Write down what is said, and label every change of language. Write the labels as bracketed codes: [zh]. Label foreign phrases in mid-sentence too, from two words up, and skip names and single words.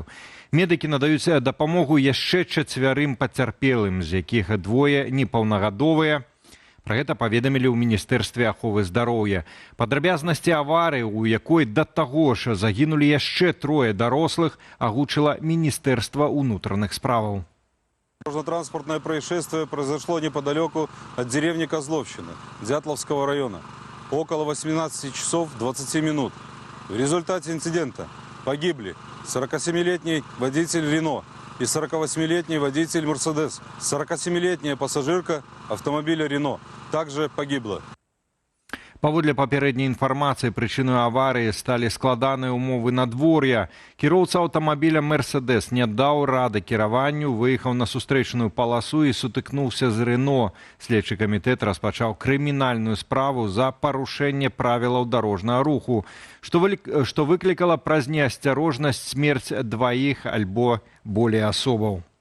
[be] Медыкі надаюць дапамогу яшчэ 4 пацярпелым, з якіх 2 непаўнагадовыя. Пра гэта паведамілі ў Міністэрстве аховы здароўя. Падрабязнасці аварыі, у якой да таго ж загінулі яшчэ 3 дарослых, агучыла Міністэрства ўнутраных справаў. [ru] Дорожно-транспортное происшествие произошло неподалеку от деревни Козловщина, Дятловского района, около 18 часов 20 минут. В результате инцидента погибли 47-летний водитель Рено и 48-летний водитель Мерседес. 47-летняя пассажирка автомобиля Рено также погибла. [be] Паводле папярэдняй інфармацыі, прычынай аварыі сталі складаныя ўмовы надвор'я. Кіроўца аўтамабіля «Мерседес» не даў рады кіраванню, выехаў на сустрэчную паласу і сутыкнуўся з Рено. Следчы камітэт распачаў крымінальную справу за парушэнне правілаў дарожнага руху, што выклікала праз неасцярожнасць смерць 2 альбо болей асобаў.